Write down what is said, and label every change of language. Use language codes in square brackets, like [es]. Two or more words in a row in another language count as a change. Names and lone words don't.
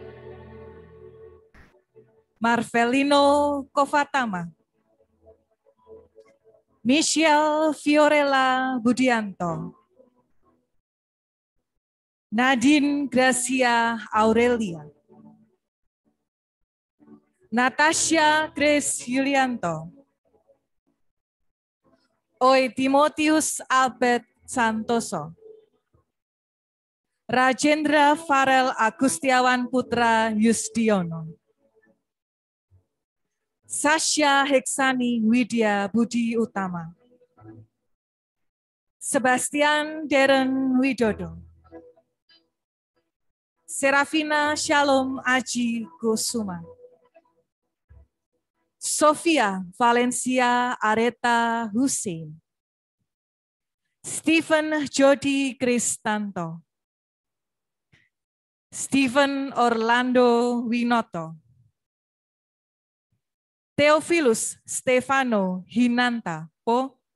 [id] Marvelino Kovatama. Michelle Fiorella Budianto. Nadine Gracia Aurelia. Natasha Grace Yulianto. Oi Timotius Albert Santoso. Rajendra Farel Agustiawan Putra Yusdiono. Sasha Heksani Widya Budi Utama. Sebastian Deren Widodo. Serafina Shalom Aji Kusuma. Sofia Valencia Areta Hussein. Stephen Jody Kristanto. Stephen Orlando Winoto. Theophilus Stefano Hinanta Po.